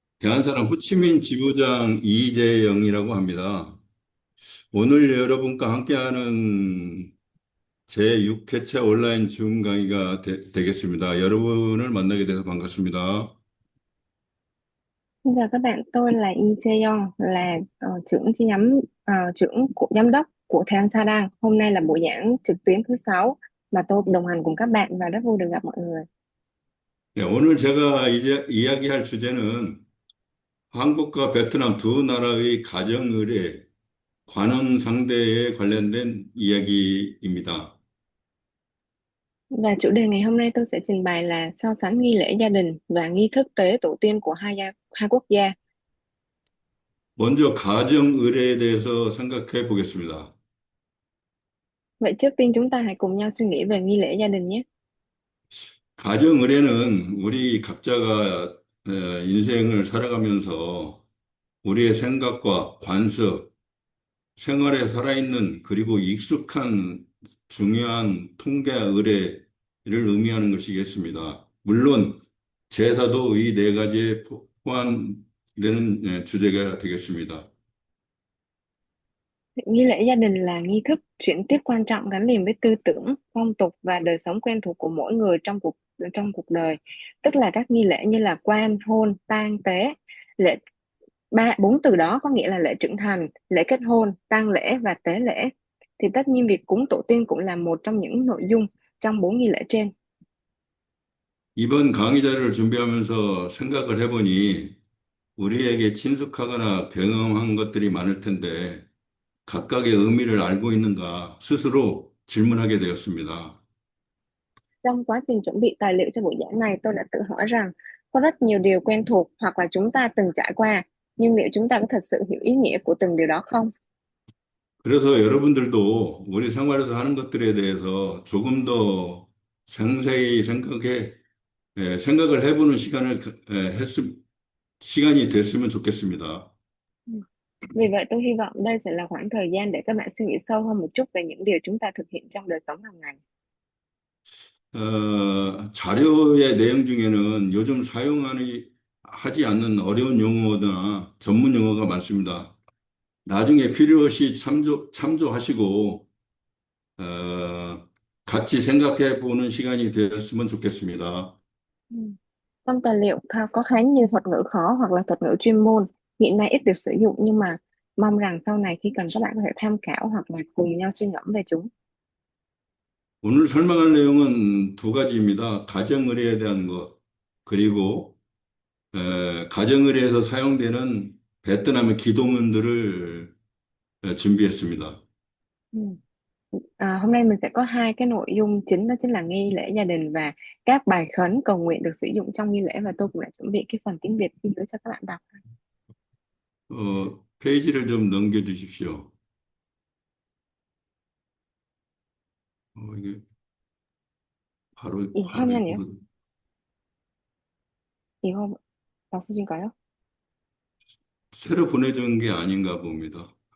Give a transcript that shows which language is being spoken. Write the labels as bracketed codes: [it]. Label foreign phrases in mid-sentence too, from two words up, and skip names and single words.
[ko] 대한사람 호치민 지부장 이재영이라고 합니다. 오늘 여러분과 함께하는 제6회차 온라인 줌 강의가 되겠습니다. 여러분을 만나게 돼서 반갑습니다. [vi] Xin chào các bạn, tôi là Yi Jae-yong, là trưởng chi nhánh trưởng của giám đốc của Than Sa. Hôm nay là buổi giảng trực tuyến thứ 6 mà tôi đồng hành cùng các bạn và rất vui được gặp mọi người. [ko] 네, 오늘 제가 이제 이야기할 주제는 한국과 베트남 두 나라의 가정 의례, 관원 상대에 관련된 이야기입니다. [vi] Và chủ đề ngày hôm nay tôi sẽ trình bày là so sánh nghi lễ gia đình và nghi thức tế tổ tiên của hai quốc gia. [ko] 먼저 가정 의례에 대해서 생각해 보겠습니다. [vi] Vậy trước tiên chúng ta hãy cùng nhau suy nghĩ về nghi lễ gia đình nhé. [ko] 가정 의례는 우리 각자가 인생을 살아가면서 우리의 생각과 관습, 생활에 살아있는 그리고 익숙한 중요한 통계 의례를 의미하는 것이겠습니다. 물론 제사도 이 네 가지에 포함되는 주제가 되겠습니다. [vi] Nghi lễ gia đình là nghi thức chuyển tiếp quan trọng gắn liền với tư tưởng, phong tục và đời sống quen thuộc của mỗi người trong cuộc đời. Tức là các nghi lễ như là quan, hôn, tang, tế. Lễ bốn từ đó có nghĩa là lễ trưởng thành, lễ kết hôn, tang lễ và tế lễ. Thì tất nhiên việc cúng tổ tiên cũng là một trong những nội dung trong bốn nghi lễ trên. [ko] 이번 강의자를 준비하면서 생각을 해보니 우리에게 친숙하거나 경험한 것들이 많을 텐데 각각의 의미를 알고 있는가 스스로 질문하게 되었습니다. [vi] Trong quá trình chuẩn bị tài liệu cho buổi giảng này, tôi đã tự hỏi rằng có rất nhiều điều quen thuộc hoặc là chúng ta từng trải qua, nhưng liệu chúng ta có thật sự hiểu ý nghĩa của từng điều đó không? [ko] 그래서 여러분들도 우리 생활에서 하는 것들에 대해서 조금 더 상세히 생각을 해보는 시간이 됐으면 좋겠습니다. Ừ. [vi] Vì vậy tôi hy vọng đây sẽ là khoảng thời gian để các bạn suy nghĩ sâu hơn một chút về những điều chúng ta thực hiện trong đời sống hàng ngày. [ko] 자료의 내용 중에는 요즘 하지 않는 어려운 용어나 전문 용어가 많습니다. 나중에 필요시 참조하시고, 어, 같이 생각해 보는 시간이 되었으면 좋겠습니다. Ừ. [vi] Trong tài liệu có khá nhiều thuật ngữ khó hoặc là thuật ngữ chuyên môn hiện nay ít được sử dụng, nhưng mà mong rằng sau này khi cần các bạn có thể tham khảo hoặc là cùng nhau suy ngẫm về chúng. [ko] 오늘 설명할 내용은 두 가지입니다. 가정의례에 대한 것, 그리고 가정의례에서 사용되는 베트남의 기도문들을 준비했습니다. Ừ. [vi] Hôm nay mình sẽ có hai cái nội dung chính, đó chính là nghi lễ gia đình và các bài khấn cầu nguyện được sử dụng trong nghi lễ, và tôi cũng đã chuẩn bị cái phần tiếng Việt ghi gửi cho các bạn đọc. [ko] 페이지를 좀 넘겨 주십시오. 이게 바로 잠깐만요. 이거 이거 없으신가요? 새로 보내준 게 아닌가 봅니다.